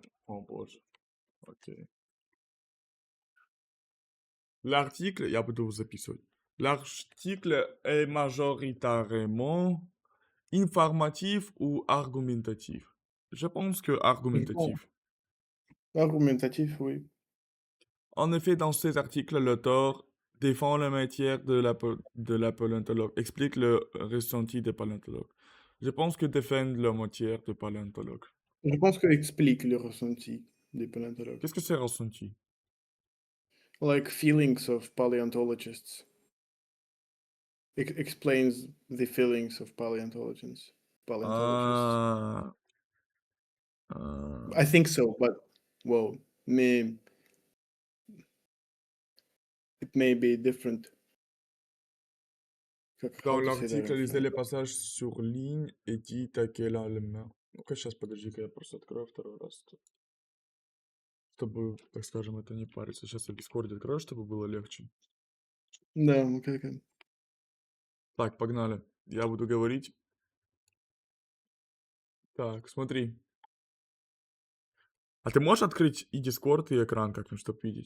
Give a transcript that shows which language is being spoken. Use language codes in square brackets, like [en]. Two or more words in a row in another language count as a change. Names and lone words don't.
[ru] Oh, боже. Окей. L'article, я буду записывать. [fr] L'article est majoritairement informatif ou argumentatif? Je pense que Bon, argumentatif. argumentatif, oui. En effet, dans ces articles, l'auteur défend le métier de la paléontologue, explique le ressenti des paléontologues. Je pense que défendre le métier de paléontologue. Je pense que explique le ressenti des paléontologues. Qu'est-ce que c'est ressenti? [en] Like feelings of paleontologists. Explains the feelings of paleontologists. Ah, ah. I think so, but well, it may be different. [fr] Dans [en] How to say that [fr] l'article, [en] in [fr] lisez [en] French? [fr] les passages sur ligne et dites à quel élément. [ru] Ну-ка, сейчас, подожди-ка, я просто открою второй раз, чтобы, так скажем, это не париться. Сейчас я Discord открою, чтобы было легче. Да, окей. Так, погнали. Я буду говорить. Так, смотри. А ты можешь открыть и Discord, и экран как-нибудь, чтобы видеть?